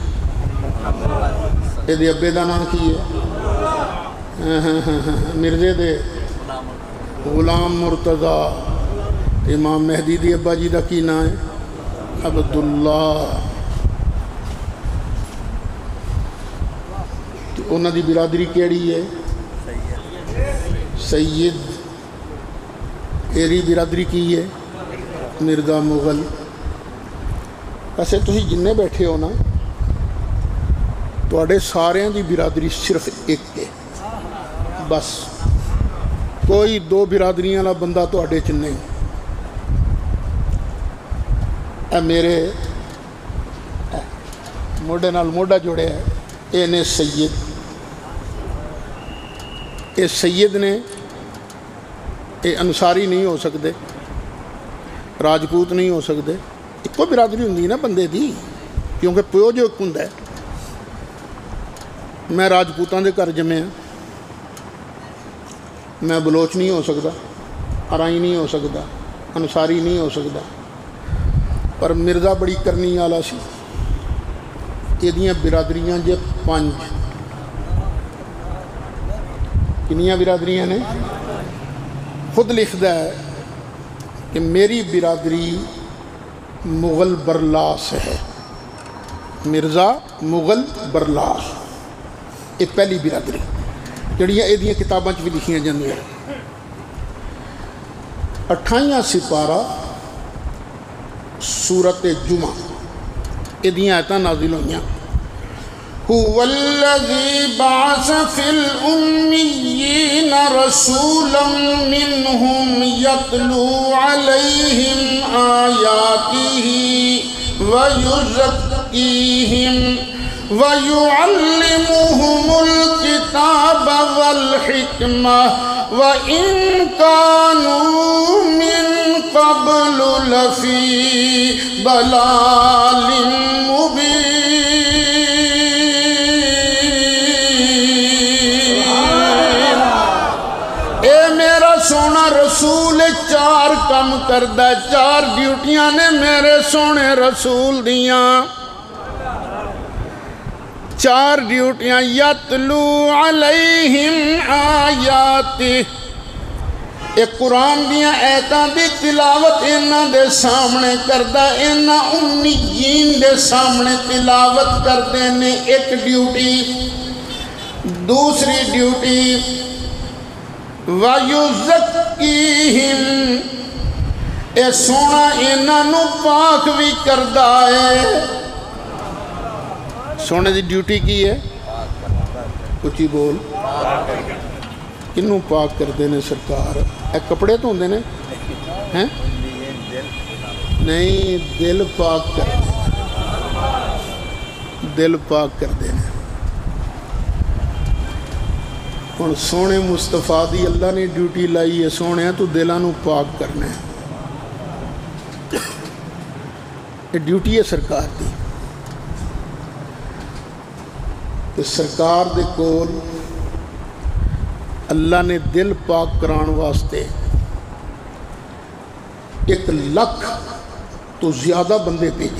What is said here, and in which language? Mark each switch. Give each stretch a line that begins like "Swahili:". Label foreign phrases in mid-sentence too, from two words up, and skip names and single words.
Punjabi: اے دے ابے دا نام کی ہے؟ مرزے دے غلام مرتضی۔ امام مہدی دی ابا جی دا کی نام ہے؟ عبداللہ۔ تو انہاں دی برادری کیڑی ہے؟ سید۔ ایری برادری کی ہے؟ مرزا مغل۔ ایسے تسی جننے بیٹھے ہو نا، تواڈے سارے دی برادری صرف ایک ہے، بس کوئی دو برادریاں والا بندہ تواڈے چ نہیں۔ اے میرے موڈے نال موڈا جوڑے ہے، اے نے سید۔ اے سید نے، اے انصاری نہیں ہو سکتے، راجپوت نہیں ہو سکتے۔ ایک کو برادری ہوندی نا بندے دی، کیونکہ پیو جو ایک ہوندا ہے۔ میں راجپوتاں دے گھر جمے ہاں، میں بلوچ نہیں ہو سکتا، ارائی نہیں ہو سکتا، انصاری نہیں ہو سکتا، پر مرزا بڑی کرنی والا سی۔ یہ برادریاں جے 5۔ کنیاں برادریاں نے؟ خود لکھدا ہے کہ میری برادری مغل برلاس ہے۔ مرزا مغل برلاس، یہ پہلی برادری جڑیاں یہ کتاباں بھی لکھیاں جاندیاں۔ 28واں سپارہ سورۃ جمعہ، یہ آیتاں نازل ہوئیاں۔
Arabic: هو الذي بعث في الأميين رسولا منهم يتلو عليهم آياته ويزكيهم ويعلمهم الكتاب والحكمة وإن كانوا من قبل لفي ضلال مبين۔
Punjabi: سونا رسول 4 کم کردہ، 4 ڈیوٹیاں نے میرے سونے رسول دیاں۔ 4 ڈیوٹیاں،
Arabic: یتلو علیہم آیاتی،
Punjabi: ایک قرآن دیاں ایتاں دی تلاوت انہاں دے سامنے کردہ، انہاں امیین دے سامنے تلاوت کردے نے، ایک ڈیوٹی۔ دوسری ڈیوٹی، وَيُزَكِّيهِمْ، اے سونا انہاں نو پاک بھی کردہ ہے۔ سونے دی ڈیوٹی کی ہے؟ کچھ ہی بول۔ کنوں پاک کردے نے سرکار؟ اے کپڑے تو ہوندے نے؟ نہیں، دل پاک کردے، دل پاک کردے نے۔ اور سونے مصطفیٰ دی اللہ نے ڈیوٹی لائی ہے، سونے تو دلاں نو پاک کرنا ہے۔ یہ ڈیوٹی ہے سرکار دی کہ سرکار دے کول اللہ نے دل پاک کران واسطے 1,00,000 تو زیادہ بندے بھیجے۔